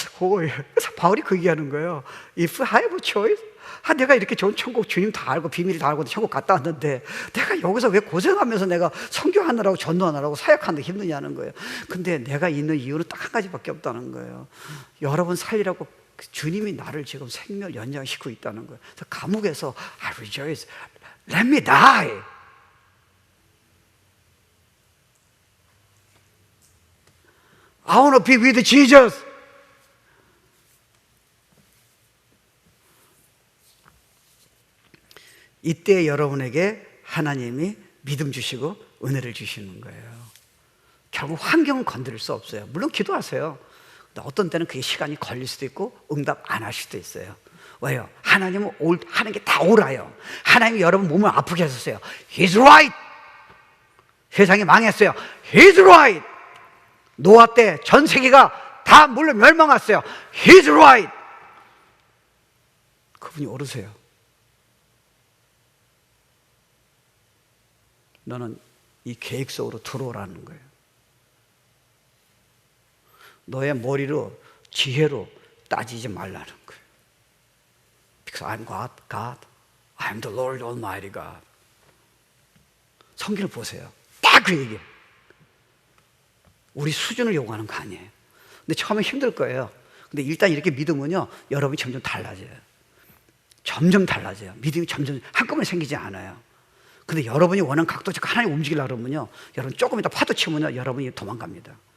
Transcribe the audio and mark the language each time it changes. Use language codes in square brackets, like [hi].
[ko] 그래서 바울이 그 얘기하는 거예요. [en] If I have a choice, [ko] 내가 이렇게 좋은 천국, 주님 다 알고 비밀을 다 알고 천국 갔다 왔는데 내가 여기서 왜 고생하면서 내가 선교하느라고 전도하느라고 사역하는데 힘드냐는 거예요. 근데 내가 있는 이유는 딱 한 가지밖에 없다는 거예요. 여러분 살리라고 주님이 나를 지금 생명 연장시키고 있다는 거예요. 그래서 감옥에서 [en] I rejoice, let me die. I want to be with Jesus. [ko] 이때 여러분에게 하나님이 믿음 주시고 은혜를 주시는 거예요. 결국 환경은 건드릴 수 없어요. 물론 기도하세요. 근데 어떤 때는 그게 시간이 걸릴 수도 있고 응답 안 할 수도 있어요. 왜요? 하나님은 하는 게 다 옳아요. 하나님이 여러분 몸을 아프게 하셨어요. [en] He's right. [ko] 세상이 망했어요. [en] He's right. [ko] 노아 때 전 세계가 다 물로 멸망했어요. [en] He's right. [ko] 그분이 옳으세요. 너는 이 계획 속으로 들어오라는 거예요. 너의 머리로, 지혜로 따지지 말라는 거예요. [en] Because I'm God. I'm the Lord Almighty God. [ko] 성경을 보세요. 딱 그 얘기예요. 우리 수준을 요구하는 거 아니에요. 근데 처음에 힘들 거예요. 근데 일단 이렇게 믿으면요, 여러분이 점점 달라져요. 점점 달라져요. 믿음이 점점 한꺼번에 생기지 않아요. 근데 여러분이 원하는 각도 하나님 움직이려고 그러면요, 여러분 조금 이따 파도 치면요, 여러분이 도망갑니다.